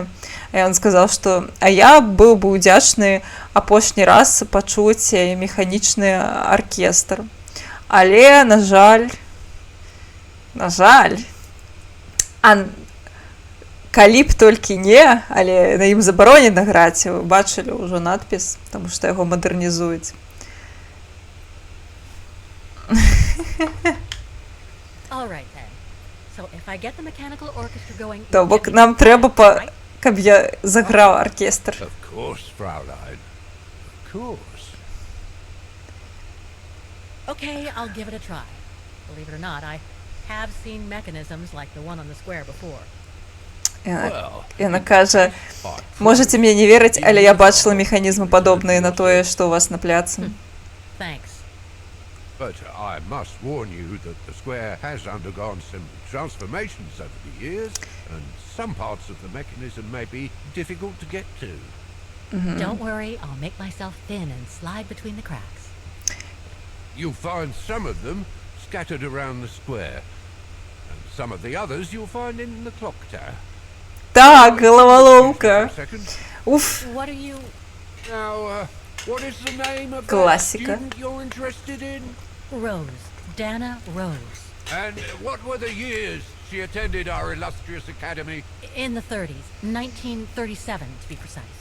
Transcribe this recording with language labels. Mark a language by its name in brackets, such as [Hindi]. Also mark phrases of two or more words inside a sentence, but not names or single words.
[Belarusian] І ён сказаў, што я быў бы ўдзячны апошні раз пачуць механічны аркестр. Але, на жаль, калі б толькі не, але на ім забаронена граць, вы бачылі ўжо надпіс, таму што яго мадэрнізуюць. [English] All right then. So if I get the mechanical orchestra going, [Belarusian] То бок нам трэба, каб я заграў аркестр. [English] Of course, Fraulein. Of course. Okay, I'll give it a try. Believe it or not, I have seen mechanisms like the one on the square before. [Belarusian] Яна кажа, можаце мне не верыць, але я бачыла механізмы падобныя на тое, што у вас на пляцы. [English] Thanks. But I must warn you that the square has undergone some transformations over the years, and some parts of the mechanism may be difficult to get to. Don't worry, I'll make myself thin and slide between the cracks. You'll find some of them scattered around the square, and some of the others you'll find in the clock tower. [Belarusian] Так, головоломка. [English] Second. [Belarusian] Уф. [English] What are you... Now, what is the name of Classica. that student you're interested in? Rose. Dana Rose. And what were the years she attended our illustrious academy? In the 30s. 1937, to be precise.